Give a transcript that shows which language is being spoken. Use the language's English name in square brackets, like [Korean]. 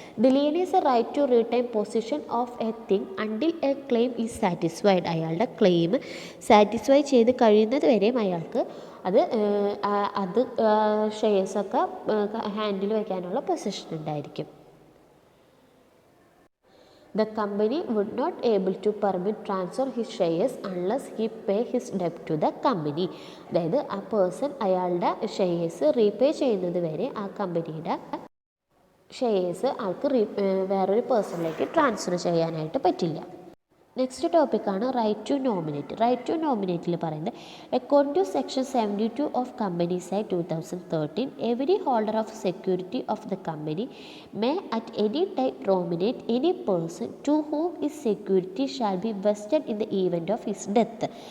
[English] The lien is a right to retain position of a thing until a claim is satisfied. [Malayalam] അയാളുടെ claim satisfy ചെയ്ത് കഴിയുന്നത് വരെയും അയാൾക്ക് അത് ഷെയർസൊക്കെ ഹാൻഡിൽ വയ്ക്കാനുള്ള പൊസിഷൻ ഉണ്ടായിരിക്കും. [English] The company would not able to permit transfer his shares unless he pay his debt to the company. [Malayalam] അതായത് ആ പേഴ്സൺ അയാളുടെ ഷെയർസ് റീപേ ചെയ്യുന്നത് വരെ ആ കമ്പനിയുടെ ഷെയർസ് ആൾക്ക് വേറൊരു പേഴ്സണിലേക്ക് ട്രാൻസ്ഫർ ചെയ്യാനായിട്ട് പറ്റില്ല. [English] Next ടോപ്പിക്കാണ് right to nominate. [Malayalam] Right to നോമിനേറ്റിൽ പറയുന്നത് [English] According to section 72 of companies act 2013 every holder of security of the company may at any time nominate any person to whom his security shall be vested in the event of his death.